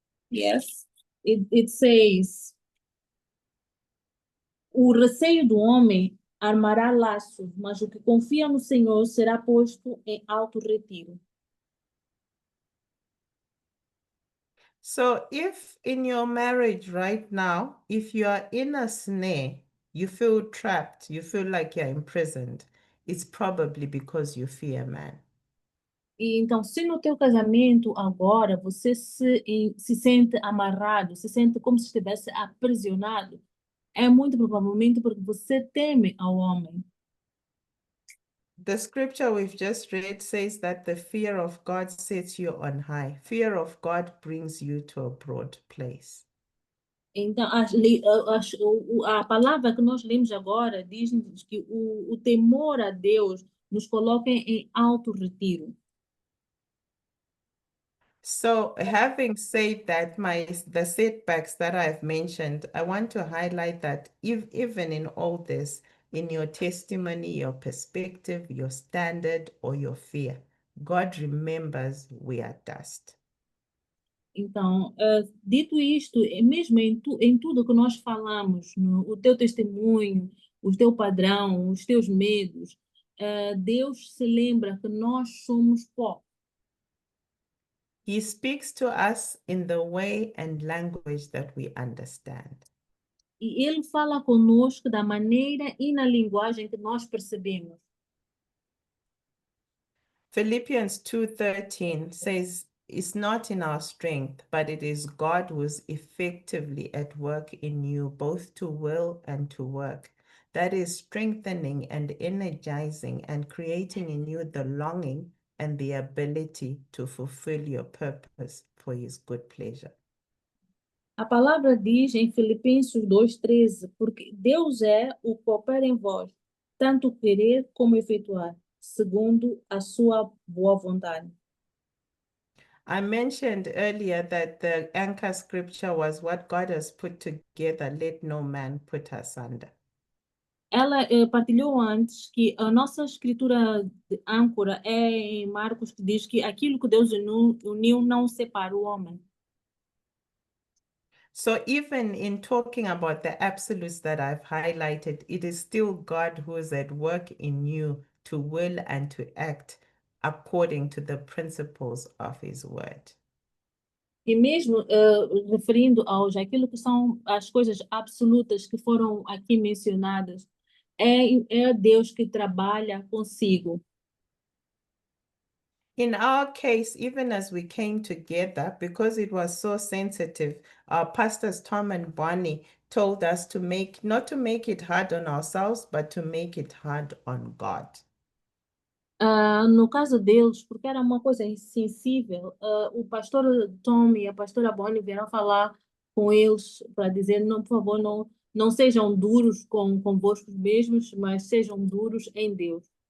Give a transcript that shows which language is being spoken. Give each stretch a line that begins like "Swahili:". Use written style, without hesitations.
English: Yes, it says,
Portuguese: o receio do homem armará laços, mas o que confia no Senhor será posto em alto retiro.
English: So if in your marriage right now, if you are in a snare, you feel trapped, you feel like you're imprisoned, it's probably because you fear man.
Portuguese: E então, se no teu casamento agora você se sente amarrado, se sente como se estivesse aprisionado, é muito provavelmente porque você teme ao homem.
English: The scripture we've just read says that the fear of God sets you on high. Fear of God brings you to a broad place.
Portuguese: Então, a palavra que nós lemos agora diz que o temor a Deus nos coloca em alto retiro.
English: So having said that, the setbacks that I've mentioned, I want to highlight that even in all this, in your testimony, your perspective, your standard, or your fear, God remembers we are dust.
Portuguese: Então, dito isto, mesmo em tudo que nós falamos, o teu testemunho, o teu padrão, os teus medos, Deus se lembra que nós somos pó.
English: He speaks to us in the way and language that we understand.
Portuguese: E Ele fala conosco da maneira e na linguagem que nós percebemos.
English: Philippians 2:13 says, it's not in our strength, but it is God who is effectively at work in you, both to will and to work. That is strengthening and energizing and creating in you the longing and the ability to fulfill your purpose for his good pleasure.
Portuguese: A palavra diz em Filipenses 2:13, porque Deus é o que opera em vós, tanto querer como efetuar, segundo a sua boa vontade.
English: I mentioned earlier that the anchor scripture was what God has put together, let no man put asunder.
Portuguese: Ela partilhou antes que a nossa escritura de âncora é em Marcos, que diz que aquilo que Deus uniu não separa o homem.
English: So even in talking about the absolutes that I've highlighted, it is still God who is at work in you to will and to act according to the principles of his word.
Portuguese: E mesmo referindo aquilo que são as coisas absolutas que foram aqui mencionadas, é Deus que trabalha consigo.
English: In our case, even as we came together, because it was so sensitive, our pastors Tom and Bonnie told us to not to make it hard on ourselves, but to make it hard on God.
Portuguese: No caso deles, porque era uma coisa sensível, o pastor Tom e a pastora Bonnie vieram falar com eles para dizer, não, por favor, não sejam duros convosco mesmos, mas sejam duros em Deus.